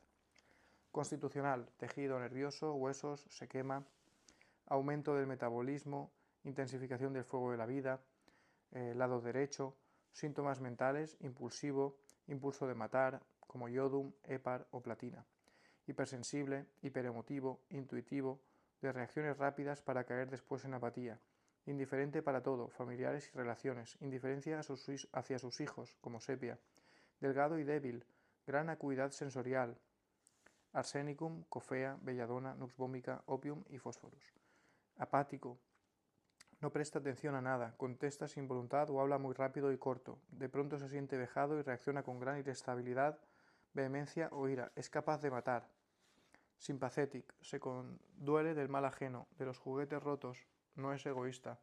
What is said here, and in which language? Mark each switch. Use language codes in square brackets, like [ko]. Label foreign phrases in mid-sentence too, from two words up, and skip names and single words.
[es] Constitucional, tejido nervioso, huesos, se quema, aumento del metabolismo, intensificación del fuego de la vida, lado derecho, síntomas mentales, impulsivo, impulso de matar, como iodum, hepar o platina. Hipersensible, hiperemotivo, intuitivo, de reacciones rápidas para caer después en apatía. Indiferente para todo, familiares y relaciones, indiferencia hacia sus hijos, como sepia. Delgado y débil, gran acuidad sensorial, arsenicum, cofea, belladona, nux vomica, opium y Phosphorus. Apático, no presta atención a nada, contesta sin voluntad o habla muy rápido y corto. De pronto se siente vejado y reacciona con gran irritabilidad, vehemencia o ira. Es capaz de matar. Sympathetic, se conduele del mal ajeno, de los juguetes rotos, no es egoísta.